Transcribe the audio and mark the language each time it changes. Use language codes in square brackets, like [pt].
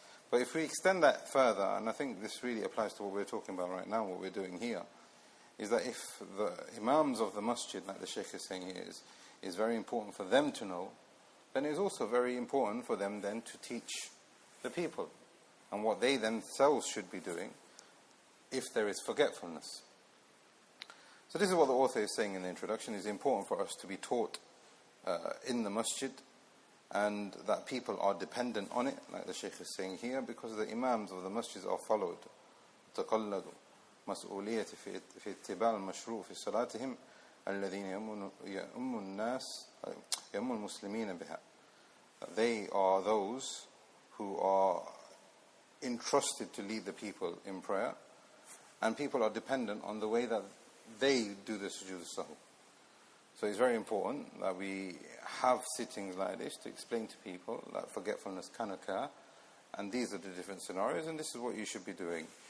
[en] But if we extend that further, and I think this really applies to what we're talking about right now, what we're doing here, is that if the imams of the masjid, like the Shaykh is saying here, is very important for them to know, then it's also very important for them then to teach the people and what they themselves should be doing if there is forgetfulness. So this is what the author is saying in the introduction. It's important for us to be taught in the masjid, and that people are dependent on it, like the Shaykh is saying here, because the imams of the masjid are followed. [ar] تقلدوا مسؤولية في اتباع المشروع في صلاتهم الذين يؤم الناس يؤم المسلمين بها. [en] They are those who are entrusted to lead the people in prayer, and people are dependent on the way that they do the sujood al-Sahw. So it's very important that we have sittings like this to explain to people that forgetfulness can occur, and these are the different scenarios, and this is what you should be doing.